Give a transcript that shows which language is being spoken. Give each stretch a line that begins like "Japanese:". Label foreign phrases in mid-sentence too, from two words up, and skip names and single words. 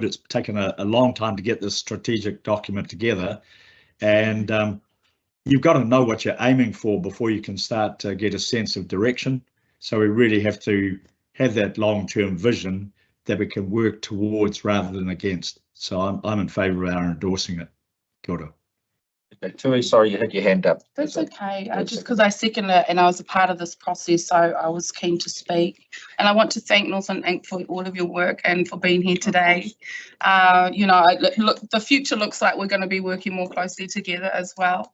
English: It's taken a long time to get this strategic document together, and you've got to know what you're aiming for before you can start to get a sense of direction. So we really have to have that long-term vision that we can work towards rather than against. So I'm in favour of our endorsing it.
Māori: Kia ora.
English: Okay, Tui, sorry, you had your hand up. That's okay, That's just okay. because I second it and I was a part of this process, so I was keen to speak. And I want to thank Northern Inc. for all of your work and for being here today. You know, look, the future looks like we're going to be working more closely together as well.